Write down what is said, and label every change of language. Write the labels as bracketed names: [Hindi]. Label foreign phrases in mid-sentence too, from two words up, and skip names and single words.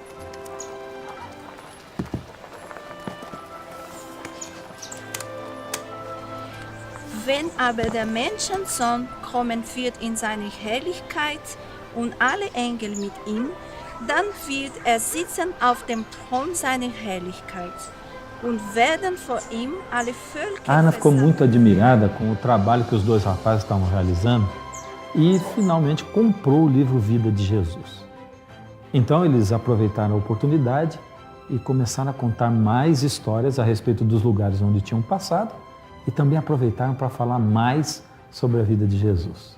[German] Wenn aber der Menschensohn kommen wird in seine Herrlichkeit und alle Engel mit ihm, dann wird er sitzen auf dem Thron seiner Herrlichkeit und werden vor ihm alle Völker [Portuguese] A Ana ficou [German] versammeln. [Portuguese] muito admirada com o trabalho que os dois rapazes estavam realizando e finalmente comprou o livro Vida de Jesus. Então eles aproveitaram a oportunidade e começaram a contar mais histórias a respeito dos lugares onde tinham passado e também aproveitaram para falar mais sobre a vida de Jesus.